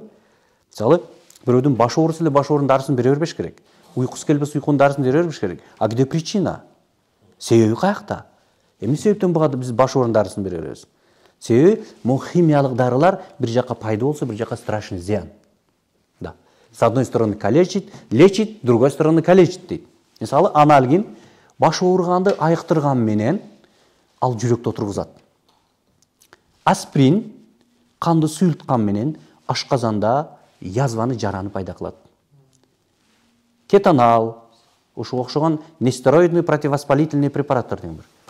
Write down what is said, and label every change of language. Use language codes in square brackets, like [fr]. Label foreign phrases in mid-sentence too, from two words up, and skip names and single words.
[ky] Мисалы, бирөөдүн баш ооруса эле баш оорунун дарысын бере бербеш керек. Уйкусу келбесе уйкунун дарысын бере бербеш керек. [ru] А где причина? [ky] Себеби каякта? Эмне себептен биз баш оорунун дарысын бере беребиз? Себеби могу химиялык дарылар бир жака пайда болсо, бир жака страшный зыян. Да. [ru] С одной стороны калечит, лечит, с другой стороны калечит дейт. [ky] Мисалы, анальгин баш ооруганды айыктырган менен ал жүрөктө отургузат. Асприн канды суйулткан менен ашказанда язваны, жараны пайда кылат. Кетонал, ушуга окшогон [ru] нестероидный противовоспалительный препараттар [ky] деген бар.